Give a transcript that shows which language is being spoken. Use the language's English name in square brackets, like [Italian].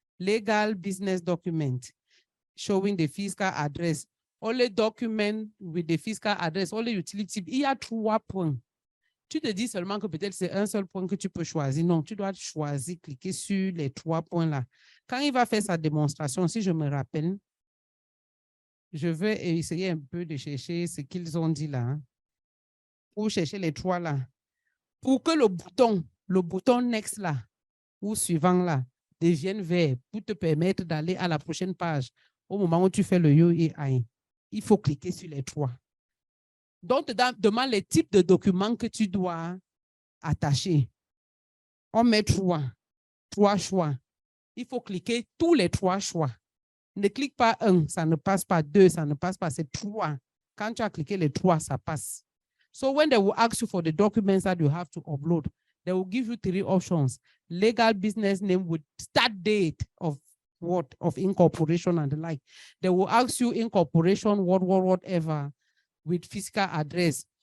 [English] Legal business document, showing the fiscal address. Only document with the fiscal address, only utility. [French] Il y a 3 points. Tu te dis seulement que peut-être c'est un seul point que tu peux choisir. Non, tu dois choisir, cliquer sur les 3 points là. Quand il va faire sa démonstration, si je me rappelle, je vais essayer un peu de chercher ce qu'ils ont dit là. Hein, pour chercher les 3 là. Pour que le bouton next là, ou suivant là, devienne vert pour te permettre d'aller à la prochaine page au moment où tu fais le UEI. Il faut cliquer sur les 3. Donc, demande les types de documents que tu dois attacher. On met 3 choix. Il faut cliquer tous les 3 choix. Ne clique pas 1, ça ne passe pas. 2, ça ne passe pas. C'est 3. Quand tu as cliqué les 3, ça passe. [English] So when they will ask you for the documents that you have to upload, they will give you 3 options. Legal business name with start date of what? Of incorporation and the like. They will ask you incorporation, whatever, with physical address.